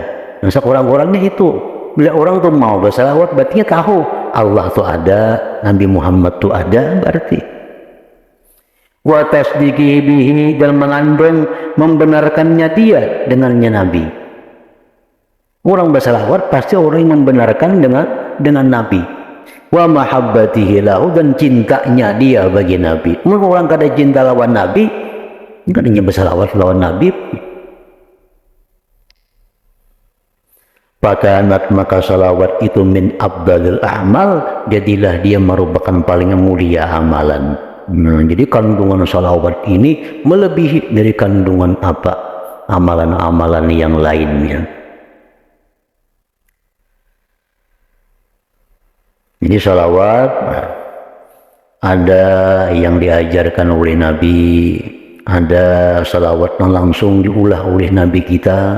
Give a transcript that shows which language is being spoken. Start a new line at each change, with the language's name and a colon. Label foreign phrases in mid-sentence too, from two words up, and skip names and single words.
Indonesian: Nah, orang-orangnya itu, bila orang tuh mau bersalawat, berarti dia tahu Allah tuh ada, Nabi Muhammad tuh ada, berarti.
Arabic: Wa tasdiqihi bihi,
Indonesian: dan mengandung membenarkannya dia dengannya Nabi. Orang bersalawat pasti orang yang membenarkan dengan Nabi.
Arabic: Wa mahabbatihi lahu,
Indonesian: dan cintanya dia bagi Nabi.
Banjar: Mungkin orang kada cinta lawan Nabi, kadanya bersalawat lawan Nabi.
Indonesian: Pakanat, maka salawat itu
Arabic: min abdalil a'mal,
Indonesian: jadilah dia merupakan paling mulia amalan. Nah, jadi kandungan salawat ini melebihi dari kandungan apa amalan-amalan yang lainnya. Jadi salawat ada yang diajarkan oleh Nabi, ada salawat yang langsung diulah oleh Nabi kita.